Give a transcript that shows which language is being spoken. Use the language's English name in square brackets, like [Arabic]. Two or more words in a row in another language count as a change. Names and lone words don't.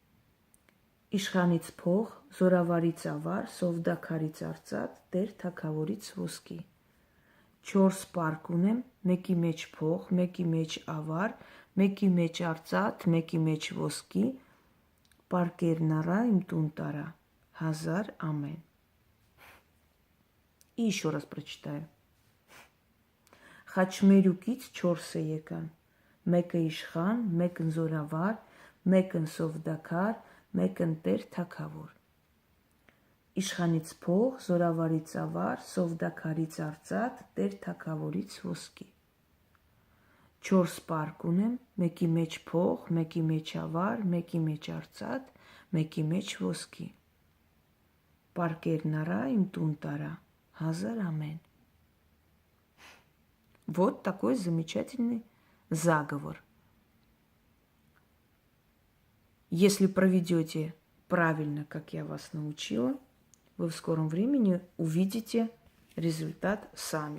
[Armenian] թագավոր։ Իշխանից փող, զորավարից ավար, սովդաքարից արծաթ, Տեր թագավորից ոսկի։ 4 պարկ ունեմ, մեկի մեջ փող, մեկի մեջ ավար, մեկի մեջ արծաթ, մեկի մեջ ոսկի, պարկերն առա, իմ տուն տարա, 1000 ամեն։ [Russian] И еще раз прочитаю. [Armenian] Խաչմերուկից 4-ը եկան, մեկը իշխան, մեկն զորավար, մեկն սովդաքար, մեկն Տեր թագավոր։ Իշխանից փող, զորավարից ավար, սովդաքարից արծաթ, Տեր թագավորից ոսկի։ 4 պարկ ունեմ, մեկի մեջ փող, մեկի մեջ ավար, մեկի մեջ արծաթ, մեկի մեջ ոսկի։ Պարկերն առա, իմ տուն տարա, 1000 ամեն։ [Russian] Вот такой замечательный заговор. Если проведете правильно, как я вас научила, вы в скором времени увидите результат сами.